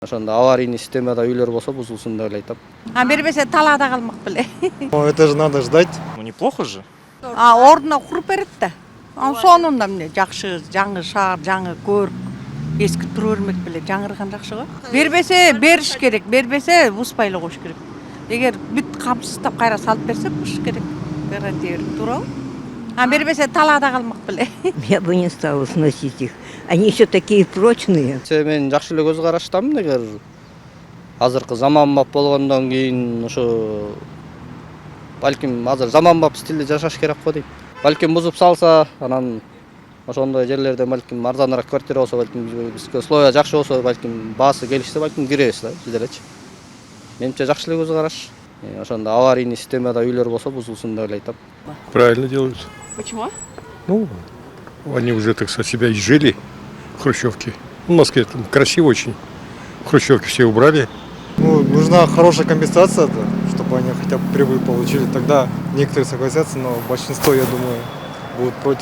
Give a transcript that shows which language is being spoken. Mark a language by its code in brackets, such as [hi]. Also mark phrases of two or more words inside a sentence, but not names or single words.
[ky] Ошондо аварийный системада үйлөр болсо бузулсун деп эле айтам. Бербесе талаада калмак беле. [ru] Это же надо ждать. Ну неплохо же. [ky] Ордуна куруп берет да. Сонунда эмне жакшы, жаңы шаар, жаңы көрк. Эски тура бермек беле, жаңырган жакшы го. Бербесе бериш керек, бербесе бузбай эле коюш керек. Эгер бүт камсыздап кайра салып берсе буш керек. Гарантия берип туурабы? Бербесе талаада калмак беле. [ru] Я бы не стала сносить их. Они еще такие прочные. [ky] Мен жакшы эле көз караштамын. Эгер азыркы заманбап болгондон кийин ошо балким азыр заманбап стилде жашаш керек го дейм. Балким бузуп салса, анан ошондой жерлерде балким арзаныраак квартира болсо, балким бизге условия жакшы болсо, балким баасы келишсе, балким киребиз да биз делечи. Менимче жакшы эле көз караш. Ошондо аварийный системада үйлөр болсо бузулсун деп эле айтам. [ru] Правильно делают. Почему? Ну, они уже, так сказать, себя изжили, хрущевки. В Москве там красиво очень. Хрущевки все убрали. Ну, нужна хорошая компенсация, да, чтобы они хотя бы прибыль получили. Тогда некоторые согласятся, но большинство, я думаю, будут против.